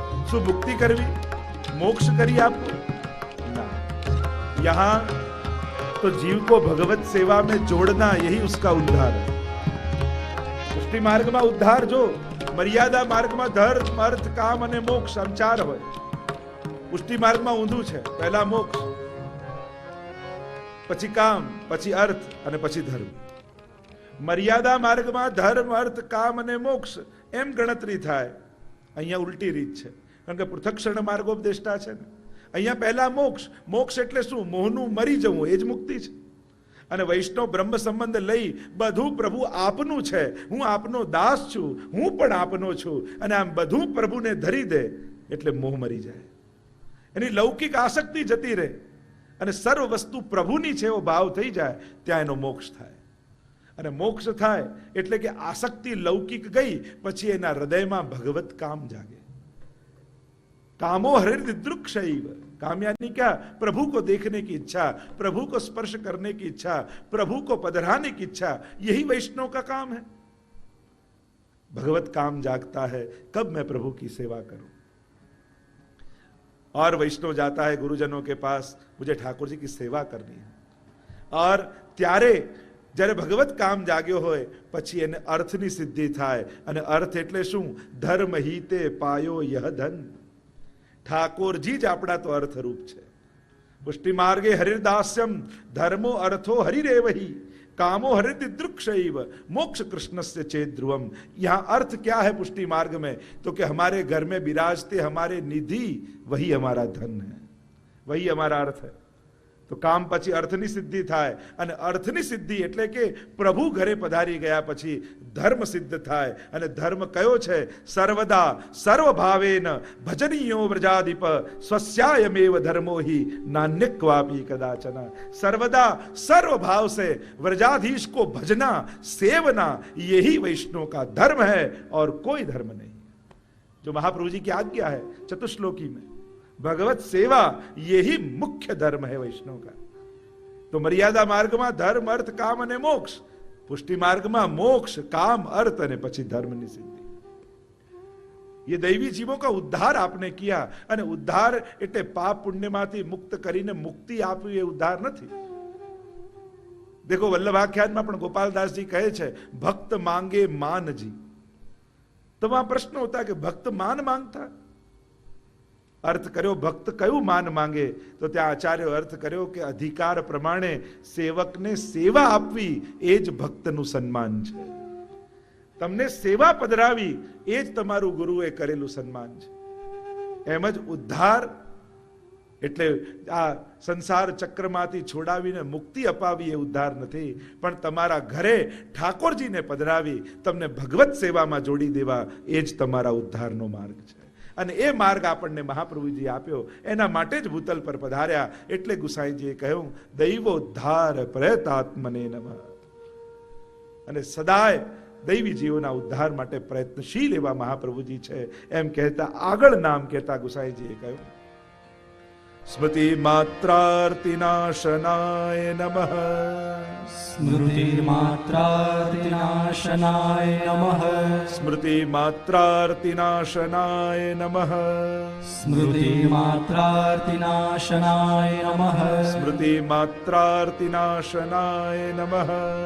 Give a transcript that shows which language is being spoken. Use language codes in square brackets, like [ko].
[gu] શું મુક્તિ કરવી, [hi] मोक्ष करी आपको ना. यहां तो जीव को भगवत सेवा में जोड़ना, यही उसका उद्धार है. पुष्टि मार्ग में उद्धार जो, मर्यादा मार्ग में धर्म अर्थ काम [gu] અને મોક્ષ આમ ચાર હોય, પુષ્ટિ માર્ગમાં ઊંધું છે. પહેલા મોક્ષ, પછી કામ, પછી અર્થ અને પછી ધર્મ. મર્યાદા માર્ગમાં ધર્મ, અર્થ, કામ અને મોક્ષ એમ ગણતરી થાય. અહીંયા ઉલટી રીત છે, કારણ કે પૃથક્ક્ષણ માર્ગોપદેષ્ટા છે ને. અહીંયા પહેલા મોક્ષ. મોક્ષ એટલે શું? મોહનું મરી જવું, એ જ મુક્તિ છે. અને વૈષ્ણવ બ્રહ્મ સંબંધ લઈ બધું પ્રભુ આપનું છે, હું આપનો દાસ છું, હું પણ આપનો છું, અને આમ બધું પ્રભુને ધરી દે એટલે મોહ મરી જાય. એની લૌકિક આસક્તિ જતી રહે અને સર્વ વસ્તુ પ્રભુની છે એવો ભાવ થઈ જાય, ત્યાં એનો મોક્ષ થાય. અને મોક્ષ થાય એટલે કે આસક્તિ લૌકિક ગઈ, પછી એના હૃદયમાં ભગવત કામ જાગે. [hi] कामो हृदय काम यानी क्या? प्रभु को देखने की इच्छा, प्रभु को स्पर्श करने की इच्छा, प्रभु को पधराने की इच्छा, यही वैष्णव का काम है. भगवत काम जागता है, कब मैं प्रभु की सेवा करूं. और वैष्णव जाता है गुरुजनों के पास, मुझे ठाकुर जी की सेवा करनी है. [gu] और ત્યારે જ્યારે ભગવત કામ જાગ્યો હોય પછી એને અર્થની સિદ્ધિ થાય. અને અર્થ એટલે શું? ધર્મ હિતે પાયો યહ ધન. ઠાકોરજી જ આપણા તો અર્થરૂપ છે. [sa] પુષ્ટિ માર્ગે હરિદાસ્યમ ધર્મો અર્થો હરિરેવહી कामो हरिदृक्षैव मोक्ष कृष्णस्य चेत ध्रुवम. [hi] यहाँ अर्थ क्या है पुष्टि मार्ग में? तो कि हमारे घर में विराजते हमारे निधि वही हमारा धन है, वही हमारा अर्थ है. [gu] तो काम પછી અર્થની સિદ્ધિ થાય. અને અર્થની સિદ્ધિ એટલે કે પ્રભુ ઘરે પધારી ગયા પછી ધર્મ સિદ્ધ થાય. અને ધર્મ કયો છે? [sa] સર્વદા સર્વભાવેન ભજનીયો વ્રજાધિપ સ્વસ્યાયમેવ ધર્મો हि नान्यक्वापि कदाचन. [hi] सर्वदा सर्व भाव से व्रजाधीश को भजना सेवना, यही वैष्णव का धर्म है और कोई धर्म नहीं. जो महाप्रभु जी की आज्ञा है चतुश्लोकी में, भगवत सेवा यही मुख्य धर्म है वैष्णव का. तो मर्यादा मार्ग में धर्म, अर्थ, काम [gu] અને મોક્ષ. પુષ્ટિ માર્ગ [hi] में मोक्ष, काम, अर्थ [gu] અને પછી ધર્મની સિદ્ધિ. [hi] ये दैवी जीवों का उद्धार आपने किया. [gu] અને ઉદ્ધાર એટલે પાપ પુણ્યમાંથી મુક્ત કરીને મુક્તિ આપવી, એ ઉદ્ધાર નથી. देखो વલ્લભાખ્યાનમાં પણ ગોપાલદાસજી કહે છે, ભક્ત માંગે માનજી. તો આ પ્રશ્ન [hi] होता है कि भक्त मान मांगता. [gu] अर्थ કર્યો ભક્ત કયું માન માંગે? તો ત્યાં આચાર્યો અર્થ કર્યો કે અધિકાર પ્રમાણે સેવકને સેવા આપવી એ જ ભક્તનું સન્માન છે. તમને સેવા પધરાવી એ જ તમારું ગુરુએ કરેલું સન્માન છે. એમ જ ઉદ્ધાર એટલે આ સંસાર ચક્રમાંથી છોડાવીને મુક્તિ અપાવી એ ઉદ્ધાર નથી, પણ તમારા ઘરે ઠાકોરજીને પધરાવી તમને ભગવત સેવામાં જોડી દેવા એ જ તમારા ઉદ્ધારનો માર્ગ છે. અને એ માર્ગ આપણને મહાપ્રભુજી આપ્યો. એના માટે જ ભૂતલ પર પધાર્યા. એટલે ગુસાઈજીએ કહ્યું, દૈવોદ્ધાર પ્રયતાત્મને નમઃ. અને સદાય દૈવી જીવોના ઉદ્ધાર માટે પ્રયત્નશીલ એવા મહાપ્રભુજી છે. એમ કહેતા આગળ નામ કહેતા ગુસાઈજીએ કહ્યું, સ્મૃતિ માત્રાર્તિનાશનાય નમઃ. [sa] स्मृति मात्रार्तिनाशनाय नमः. સ્મૃતિ માત્રાર્તિનાશનાય નમઃ. स्मृति मात्रार्तिनाशनाय नमः. સ્મૃતિ માત્રાર્તિનાશનાય નમઃ.